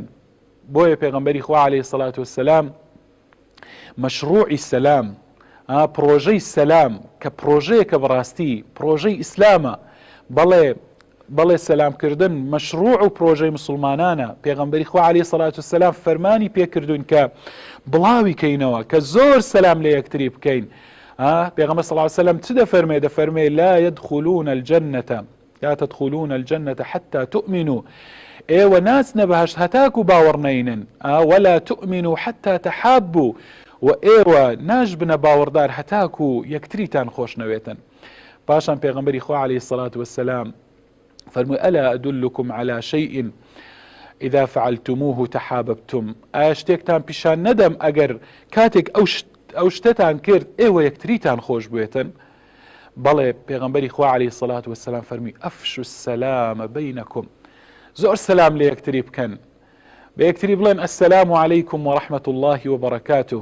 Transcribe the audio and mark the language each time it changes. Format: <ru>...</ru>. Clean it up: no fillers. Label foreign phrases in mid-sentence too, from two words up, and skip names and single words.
<ckb>بۆیە پێغەمبەری خوا</ckb> <ar>عەلەیهی سەڵات وسەلام</ar> <ckb>مەشروعی سەلام، پرۆژەی سەلام کە پرۆژەیەکە بەڕاستی پرۆژەی ئیسلامە، بەڵێ سەلامکردن مەشروع و پرۆژەی مسلمانانە. پێغەمبەری خوا عەلەیهی سەڵات وسەلام فەرمانی پێکردوون کە بڵاوی کەینەوە، کە زۆر سەلام لە یەکتری بکەین.</ckb> <ar>پێغەمبەر صلی الله علیه و سلم</ar> <ckb>چ دەفەرمێ</ckb> <ar>لا يدخلون الجنة لا تدخلون الجنة حتى تؤمنوا،</ar> <ckb>ئێوە ناچنە بەهەشت هەتاکو باوەڕ نەینن،</ckb> <ar>ولا تؤمنوا حتى تحابوا،</ar> <ckb>و ئێوە ناش بنە باوەڕدار هەتاکو یەکتریتان خۆش نەوێتن. پاشان پێغەمبەری خوا</ckb> <ar>عەلەیهی الصلاة والسلام</ar> <ckb>فەرمووی</ckb> <ar>ئەلا ئەدلکم على شيء إذا فعلتموه تحاببتم،</ar> <ckb>ئایا شتێکتان پیشان نەدەم ئەگەر کاتێک ئەو شتتان کرد ئێوە یەکتریتان خۆش بوێتن؟ بەڵێ پێغەمبەری خوا</ckb> <ar>عەلەیهی سەڵات وەسەلام</ar> <ckb>فەرمی</ckb> <ar>ئەفشوا السەلامە بەینەکم،</ar> <ckb>زۆر سەلام لە یەکتری بکەن، بە یەکتری بڵێن</ckb> <ar>ئەسسەلامو عەلەیکم وەڕەحمەت اللهی وبەرەکاتوه.</ar>